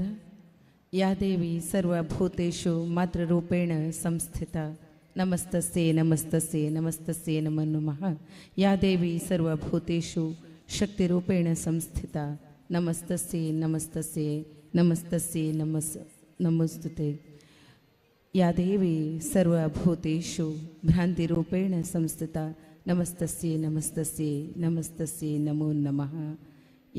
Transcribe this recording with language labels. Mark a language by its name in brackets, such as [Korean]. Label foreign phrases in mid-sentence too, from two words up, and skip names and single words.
[Sanskrit] ಯಾ ದೇವಿ ಸರ್ವಭೂತೇಷು ಮಾತೃರೂಪೇಣ ಸಂಸ್ಥಿತ ನಮಸ್ತಸ್ಯೈ ನಮಸ್ತಸ್ಯೈ ನಮಸ್ತಸ್ಯೈ ನಮೋ ನಮಃ. ಯಾ ದೇವಿ ಸರ್ವಭೂತೇಷು ಶಕ್ತಿರೂಪೇಣ ಸಂಸ್ಥಿತ ನಮಸ್ತಸ್ಯೈ ನಮಸ್ತಸ್ಯೈ ನಮಸ್ತಸ್ಯೈ ನಮಸ್ತುತೆ. ಯಾ ದೇವಿ ಸರ್ವಭೂತೇಷು ಭ್ರಾಂತಿರೂಪೇಣ ಸಂಸ್ಥಿತ ನಮಸ್ತಸ್ಯೈ ನಮಸ್ತಸ್ಯೈ ನಮಸ್ತಸ್ಯೈ ನಮೋ ನಮಃ.